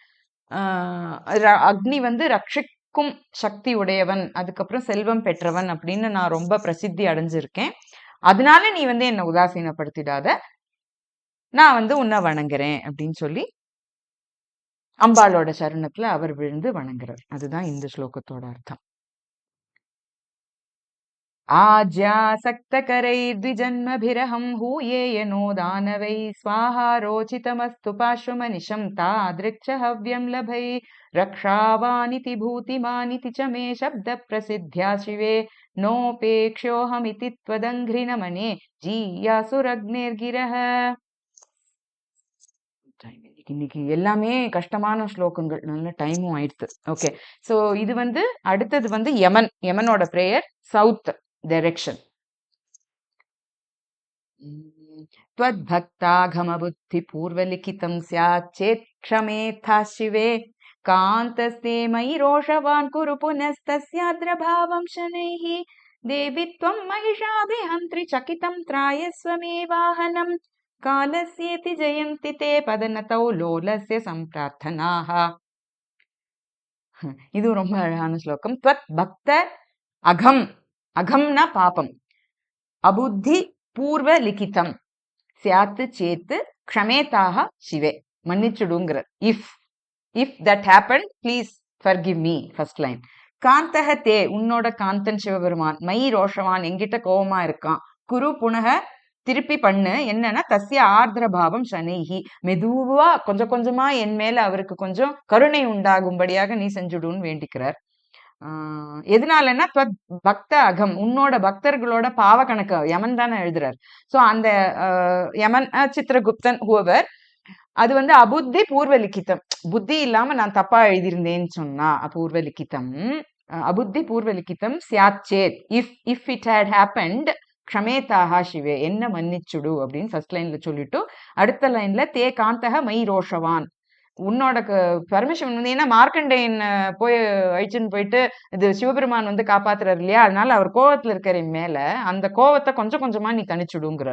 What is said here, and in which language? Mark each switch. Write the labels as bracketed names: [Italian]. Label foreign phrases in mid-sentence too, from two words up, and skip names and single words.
[Tamil] அக்னி வந்து ரட்சிக்கும் சக்தி உடையவன், அதுக்கப்புறம் செல்வம் பெற்றவன் அப்படின்னு நான் ரொம்ப பிரசித்தி அடைஞ்சிருக்கேன். அதனால நீ வந்து என்னை உதாசீனப்படுத்திடாத, நான் வந்து உன்னை வணங்குறேன் அப்படின்னு சொல்லி அம்பாளோட சரணத்துல அவர் விழுந்து வணங்குறார். அதுதான் இந்த ஸ்லோகத்தோட அர்த்தம். [Sanskrit] आज्यासक्तकरैर्द्विजन्मभिरहं हूयेयनो दानवै स्वाहा रोचितमस्तु पार्श्वमनिशं तादृक् च हव्यं लभै रक्षावानिति भूतिमानिति च मे शब्दप्रसिद्ध्या शिवे नोपेक्ष्योऽहमिति त्वदङ्घ्रिनमने जीयासुरग्निर्गिरः. [Tamil] இன்னைக்கு எல்லாமே கஷ்டமான ஸ்லோகங்கள், நல்ல டைமும் ஆயிடுத்து. ஓகே, ஸோ இது வந்து அடுத்தது வந்து யமனோட பிரேயர் சவுத் டைரக்ஷன். [Sanskrit] त्वद्भक्ताघमबुद्धि पूर्वलिखितं स्यात् चेत् क्षमेथा शिवे कान्तस्ते मयि रोषवान् कुरु पुनस्तस्याद्रभावं शनैः देवि त्वं महिषाभिहन्त्रि चकितं त्रायस्व मे वाहनम् कालस्येति जयन्ति ते पदनतौ लोलस्य सम्प्रार्थनाः. [Tamil] இது ரொம்ப அழகான ஸ்லோகம். [Sanskrit] त्वत् भक्त अघम्, [Tamil] அகம்னா பாபம், [Sanskrit] अबुद्धि पूर्व लिखितं स्यात् चेत् क्षमेथाः शिवे, மன்னிச்சுடுங்கிற. [English] if that happen please forgive me, first line. [Sanskrit] कान्तः ते, [Tamil] உன்னோட காந்தன் சிவபெருமான், [Sanskrit] मयि रोषवान्, [Tamil] எங்கிட்ட கோபமா இருக்கான், [Sanskrit] कुरु पुनः [Tamil] திருப்பி பண்ணு, என்னன்னா [Sanskrit] तस्य आर्द्र भावं शनैः, [Tamil] மெதுவா கொஞ்சம் கொஞ்சமா என் மேல அவருக்கு கொஞ்சம் கருணை உண்டாகும்படியாக நீ செஞ்சுடுன்னு வேண்டிக்கிறார். எதனாலன்னா [Sanskrit] भक्त अघम्, [Tamil] உன்னோட பக்தர்களோட பாவ கணக்கு யமன் தானே எழுதுறார். சோ அந்த யமன் சித்திரகுப்தன் ஹூவர், அது வந்து [Sanskrit] अबुद्धि पूर्व लिखितम्, [Tamil] புத்தி இல்லாம நான் தப்பா எழுதியிருந்தேன்னு சொன்னா [Sanskrit] अपूर्व लिखितम्, अबुद्धि पूर्व लिखितं स्याच्चेत्, [English] if it had happened [Sanskrit] क्षमेथाः शिवे, [Tamil] என்ன மன்னிச்சுடு அப்படின்னு ஃபர்ஸ்ட் லைன்ல சொல்லிட்டு அடுத்த லைன்ல [Sanskrit] ते कान्तः मयि रोषवान्, [Tamil] உன்னோட பர்மிஷன் வந்து, ஏன்னா மார்க்கண்டேயன் போய் அழிச்சுன்னு போயிட்டு இது சிவபெருமான் வந்து காப்பாத்துறாரு இல்லையா, அதனால அவர் கோவத்துல இருக்கிற மேல அந்த கோவத்தை கொஞ்சம் கொஞ்சமா நீ தனிச்சுடுங்கிறார்.